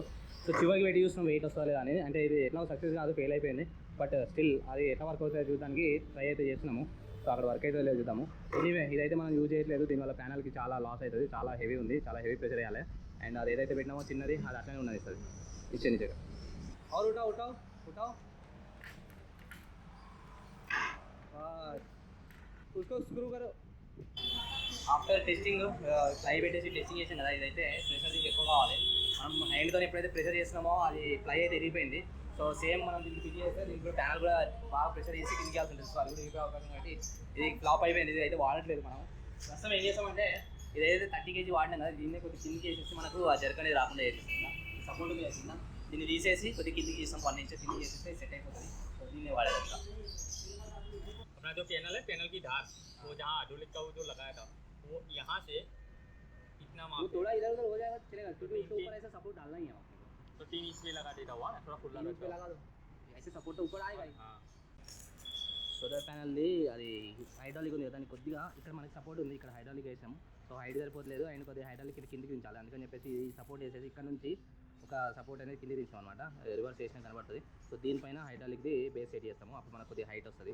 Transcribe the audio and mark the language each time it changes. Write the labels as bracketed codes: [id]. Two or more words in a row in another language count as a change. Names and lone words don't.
[te] సో చివరికి పెట్టి చూస్తున్నాం వెయిట్ వస్తుందా లేదా అనేది. అంటే ఇది ఎట్లా సక్సెస్ కాదు, ఫెయిల్ అయిపోయింది. [en] but still [te] అది ఎట్లా వర్క్ అవుతుందో చూడడానికి ట్రై అయితే చేస్తున్నాము. అక్కడ వర్క్ అయితే లేదు చూద్దాము. ఎనీవే ఇదైతే మనం యూజ్ చేయట్లేదు, దీనివల్ల ప్యానల్కి చాలా లాస్ అవుతుంది, చాలా హెవీ ఉంది, చాలా [en] heavy pressure [te] వేయాలి. అండ్ అది ఏదైతే పెట్టినామో చిన్నది అది అట్లనే ఉన్నది ఇస్తుంది ఇచ్చే నిజంగా. [hi] और उठाओ उठाओ उठाओ बस उसको स्क्रू करो. [en] after testing [te] ఫ్లై పెట్టేసి టెస్టింగ్ చేసాం కదా, ఇదైతే ప్రెషర్ దీనికి ఎక్కువ కావాలి. మనం హ్యాండ్తో ఎప్పుడైతే ప్రెషర్ చేస్తున్నామో అది ఫ్లై అయితే ఎరిగిపోయింది. [en] so same [te] మనం దీనికి ఫిట్ చేస్తే దీనికి ప్యానల్ కూడా బాగా ప్రెషర్ చేసి కిందికి ఉంటుంది. సో అది కూడా ఎరిగిపోయే అవకాశం కాబట్టి ఇది ఫ్లాప్ అయిపోయింది. ఇది అయితే వాడట్లేదు మనం. ప్రస్తుతం ఏం చేస్తామంటే ఇదైతే 30 kg వాడినాం కదా, దీన్ని కొద్దిగా కిందికి వేసేసి మనకు ఆ జర్క్ అనేది రాకుండా చేసేస్తాం. సపోర్ట్ చేస్తుందా దీన్ని తీసేసి కొద్దిగా కిందికి చేస్తాం, 1 inch కిందికి చేసేస్తే సెట్ అయిపోతుంది. సో దీన్ని వాడేది. [hi] अपना जो पैनल है, पैनल की धार वो जहाँ हाइड्रोलिक का वो जो लगाया था वो यहाँ से इतना वो थोड़ा इधर उधर हो जाएगा चलेगा, क्योंकि उसके ऊपर ऐसा सपोर्ट डालना ही है आपको. तो 3 इंच पे लगा देता हुआ थोड़ा खुला पे लगा दो, ऐसे सपोर्ट तो ऊपर आएगा. हाँ [en] solar panelది [te] అది హైడ్రాలిక్ ఉంది కదా, దానికి కొద్దిగా ఇక్కడ మనకి సపోర్ట్ ఉంది, ఇక్కడ హైడ్రాలిక్ వేసాము. [en] so height [te] సరిపోతలేదు, అండ్ కొద్దిగా హైడ్రాలిక్ కిందికి దించాలి. అందుకని చెప్పేసి ఈ సపోర్ట్ వేసేసి ఇక్కడ నుంచి ఒక సపోర్ట్ అనేది కిందికి దించాం అనమాట. రివర్స్ చేసిన కనబడుతుంది. సో దీనిపైన [en] hydraulicది base set [te] చేస్తాము, అప్పుడు మనకు కొద్దిగా హైట్ వస్తుంది.